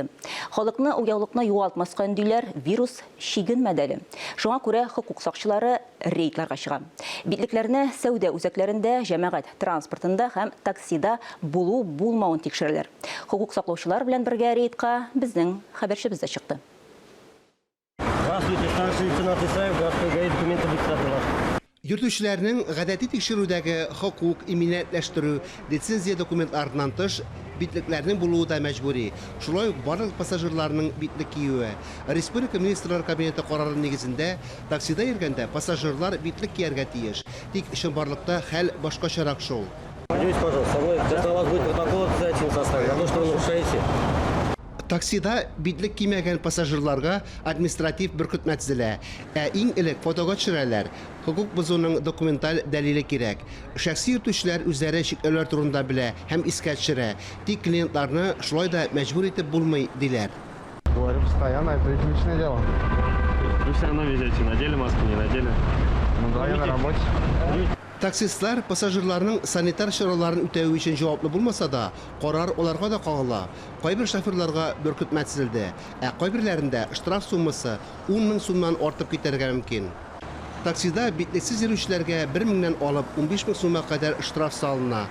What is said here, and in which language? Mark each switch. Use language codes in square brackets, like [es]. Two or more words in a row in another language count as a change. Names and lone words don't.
[tt] Халыкны уяулыкны югалтмаска өндиләр вирус шигенмәдәле. Шуңа күрә хокук сакчылары рейдларга чыга. Битлекләрне сәүдә үзәкләрендә, җәмәгать транспортында һәм таксида булу-булмавын тикшерәләр. Хокук саклаучылар белән бергә рейдка безнең хәбәрчебез дә чыкты. [ru] Здравствуйте, старший лейтенант Исаев, городской ГАИ, документы регистратора. [tt] Йөртүчеләрнең гадәти тикшерүдәге хокук, иминиятләштерү, лицензия документларыннан тыш битлекләрнең булуы да мәҗбүри. Шулай ук барлык пассажирларның битлек киюе. Республика министрлар кабинеты карары нигезендә таксида йөргәндә пассажирлар битлек кияргә тиеш. Тик чынбарлыкта хәл башкачарак шул. [ru] Надеюсь, пожалуйста, со мной для вас будет протокол обязательно составлен. За то, что вы нарушаете. [tt] Таксида битлек кимәгән пассажирларга административ бөркетмә төзелә. Иң элек фотога төшерәләр. Хокук бозуның документаль дәлиле кирәк. Шәхси йөртүчеләр үзләре чикләүләр турында белә һәм искә төшерә. Тик клиентларны шулай да мәҗбүр итеп булмый диләр. [ru] Говорю постоянно, это их личное дело. Вы все равно везете, надели маску, не надели. Ну да, я на работе. [tt] Таксистлар пассажирларның санитар чараларын үтәү өчен җаваплы булмаса да, карар аларга да кагыла. Кайбер шоферларга бөркетмә төзелде, кайберләрендә штраф суммасы 10 мең сумнан артып китәргә мөмкин. Таксида битлексез йөрүчеләргә 1 меңнән алып 15 мең сумга кадәр штраф салына.